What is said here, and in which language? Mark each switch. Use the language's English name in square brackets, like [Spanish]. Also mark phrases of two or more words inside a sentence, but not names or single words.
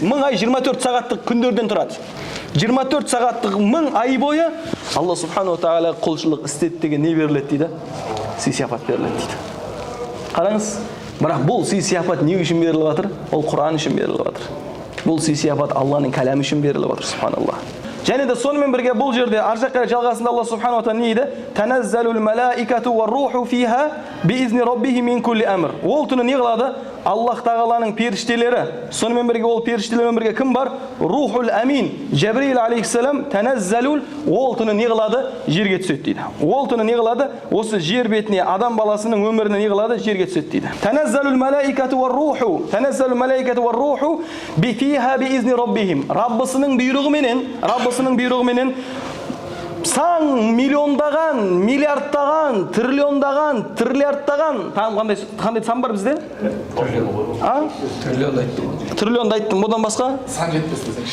[Kazakh] 1000 ай 24 сағаттық күндерден тұрады. 24 сағаттық 1000 ай бойы Алла субханала тағала құлшылық істеді деген не беріледі дейді? Сый-сияпат беріледі дейді. Қараңыз, бірақ бұл сый-сияпат не үшін беріліп жатыр? Ол Құран үшін беріліп жатыр. Бұл сый-сияпат Алланың кәләмі үшін беріліп жатыр, субханалла. Және де сонымен бірге бұл жерде ар жаққа жалғасында Алла субханала тағала не дейді? [Arabic] تنزل الملائكة والروح فيها بإذن ربه من كل أمر. [Kazakh] Ол түні не қылады? Аллах тағаланың періштелері. Сонымен бірге ол періштелермен бірге кім бар? [Arabic] الروح الأمين. جبريل عليه السلام تنزل. [Kazakh] Ол түні не қылады? Жерге түседі дейді. Ол түні не қылады? Осы жер бетіне, адам баласының өміріне не қылады? Жерге түседі дейді. [Arabic] تنزل الملائكة والروح. تنزل الملائكة والروح ب فيها بإذن ربهم. [Kazakh] Раббысының бұйрығыменен сан миллиондаған, миллиардтаған, триллиардтаған, қандай сан бар бізде? Триллионды айттым. Одан басқа? Сан жетпес десек.